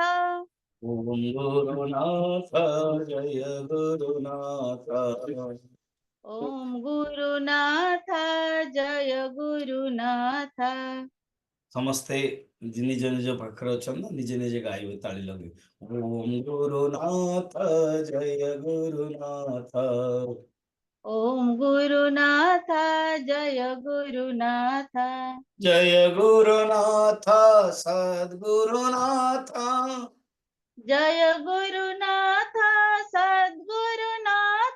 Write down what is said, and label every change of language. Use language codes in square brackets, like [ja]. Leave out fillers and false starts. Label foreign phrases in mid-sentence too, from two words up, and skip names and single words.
[sa] ओम गुरुनाथ जय गुरुनाथ। ओम गुरुनाथ जय गुरुनाथ। [or] ସମସ୍ତେ ନିଜ ନିଜ ପାଖରେ ଅଛନ୍ତି ନା, ନିଜେ ନିଜେ ଗାଇବେ ତାଳି ଲଗେଇ। [sa] ଓମ ଗୁରୁନାଥ ଜୟ ଗୁରୁନାଥ। ओम गुरुनाथ जय गुरुनाथ। जय गुरुनाथ सद्गुरुनाथ। जय गुरुनाथ सद्गुरुनाथ।